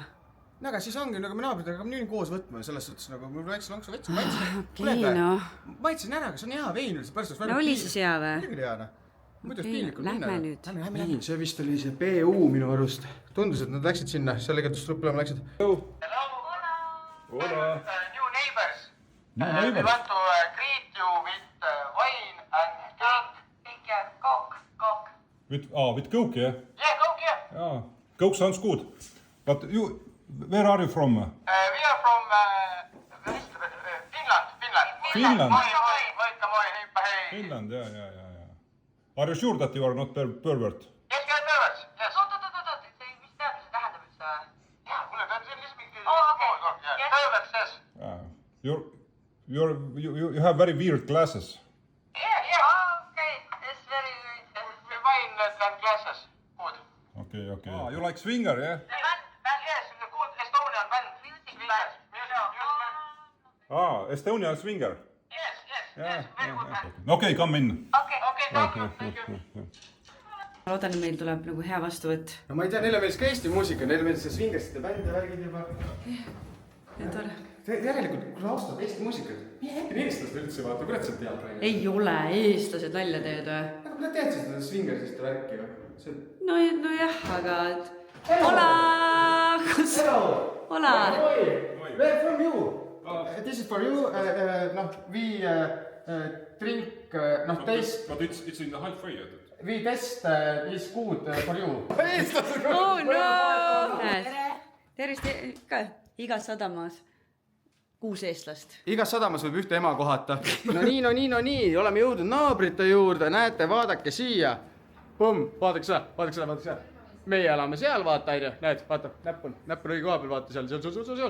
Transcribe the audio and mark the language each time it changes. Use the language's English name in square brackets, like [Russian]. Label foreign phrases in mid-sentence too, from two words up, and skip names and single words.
[Estonian] No aga siis ongi, nagu me naabritega hakkame nii koos võtma, selles suhtes nagu mul väikse lonksu võtsin, Okei, no. Maitsin ära, kas on hea vein, No oli siis hea või? Muidugi hea, noh. Muidu Okei, piinlikult lähme nüüd. Nii, see vist oli see PU minu arust. Tundus, et nad läksid sinna, sellega tulema läksid. [English] Hello. Hola. New neighbors. We want to greet you with wine and cake. Cake, Coke. With Coke, yeah? Yeah, Coke, yeah. Yeah. Coke sounds good. But where are you from? We are from Finland. Finland. Finland, yeah. Are you sure that you are not pervert? Yes, we are perverts. Yes. [Estonian] Oot. Mis tead, mis tähendab üldse? Jaa, mulle peab siin lihtsalt mingi... okei. [English] Perverts, yes. You have very weird glasses. Yeah. Okay. It's very weird. Wine and glasses. Good. Okay. You like swinger, yeah? Band, yes. Good Estonian band. Music band. Estonia Swinger. Yes, very good man. Okay, come in. Okay, thank you. [Estonian] ma loodan, et meil tuleb nagu hea vastuvõtt. no ma ei tea, neile meeldis ka Eesti muusika, neile meeldis see Swingersite bänd ja värgid juba. Järelikult, kui sa austad Eesti muusikat, mis äkki eestlased üldse vaata, kurat sa tead praegu? ei ole, eestlased nalja teed või? aga ma tead seda Swingersite värki või? no jah, aga... [Spanish] Hola! Hola! [English] Where from you? This is for you, we drink, taste... But it's in the high fire. We test is good for you. Oh no! [Estonian] Tervist ikka, igas sadamas 6 eestlast. Igas sadamas võib ühte ema kohata. No nii, oleme jõudnud naabrite juurde, näete, vaadake siia. Pumm, vaadake seda. Meie elame seal, vaata, aine, näed, vaata, näpp on õige koha peal, vaata seal.